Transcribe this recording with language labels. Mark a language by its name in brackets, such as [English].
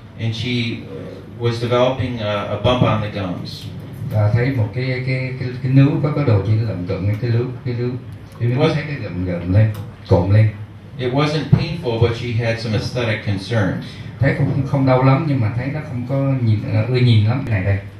[English] And she was developing a bump on the gums. [Vietnamese] Và thấy một cái nướu có đồ chỉ lợm cộm cái nướu thấy cái gầm lên, cộm lên. [English] It wasn't painful, but she had some aesthetic concerns. [Vietnamese] Thấy không đau lắm nhưng mà thấy nó không có ưa nhìn lắm cái này đây.